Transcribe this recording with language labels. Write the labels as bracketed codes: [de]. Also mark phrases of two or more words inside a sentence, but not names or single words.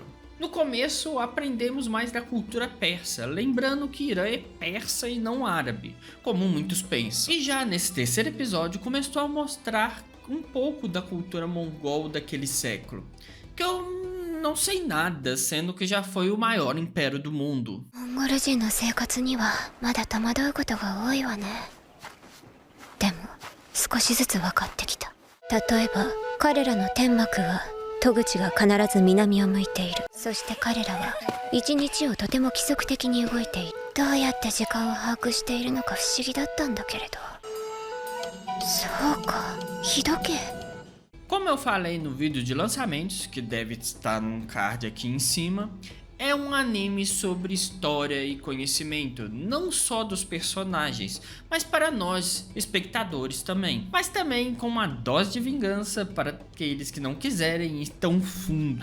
[pt] No começo, aprendemos mais da cultura persa, lembrando que Irã é persa e não árabe, como muitos pensam. E já nesse terceiro episódio começou a mostrar um pouco da cultura mongol daquele século, que eu não sei nada, sendo que já foi o maior império do mundo. [ja] モンゴル人の生活にはまだ戸惑うことが多いわね。でも少しずつ分かってきた。例えば彼らの天幕は戸口が必ず南を向いている。そして彼らは一日をとても規則的に動いている。どうやって時間を把握しているのか不思議だったんだけれど。そうか、日時計。 [pt] Como eu falei no vídeo de lançamentos, que deve estar num card aqui em cima, é um anime sobre história e conhecimento, não só dos personagens, mas para nós, espectadores também. Mas também com uma dose de vingança para aqueles que não quiserem ir tão fundo.